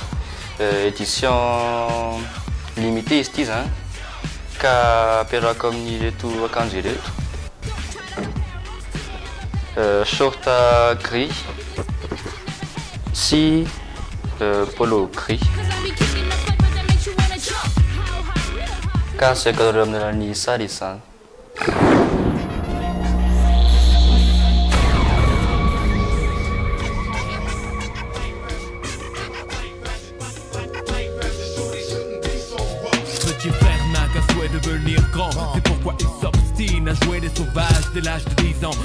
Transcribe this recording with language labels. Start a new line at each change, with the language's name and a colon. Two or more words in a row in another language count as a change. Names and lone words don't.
French: Édition limitée
Malagasy: izy ity zany ka ampiarahako amin'ny reto akanjo ireto.
French: Short gris
Malagasy: sy
French: polo gris.
Malagasy: Ka asiko areo amin'ny alalan'ny sary izy zany.
French: Devenir grand, c'est pourquoi il s'obstine à jouer les sauvages dès l'âge de 10 ans.